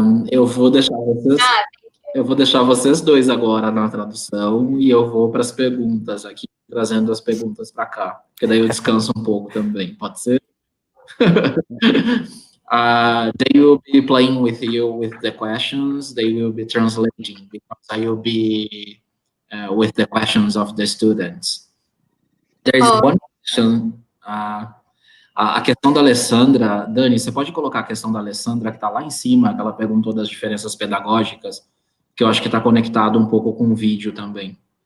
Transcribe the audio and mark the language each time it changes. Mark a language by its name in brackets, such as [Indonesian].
[Portuguese] Eu vou deixar vocês dois agora na tradução e eu vou para as perguntas aqui, trazendo as perguntas para cá, porque daí eu descanso um pouco também, pode ser? [English] They will be playing with you with the questions, they will be translating, because I will be with the questions of the students. There is one question, [Portuguese] a questão da Alessandra. Dani, você pode colocar a questão da Alessandra, que está lá em cima, que ela perguntou das diferenças pedagógicas, que eu acho que está conectado um pouco com o vídeo também.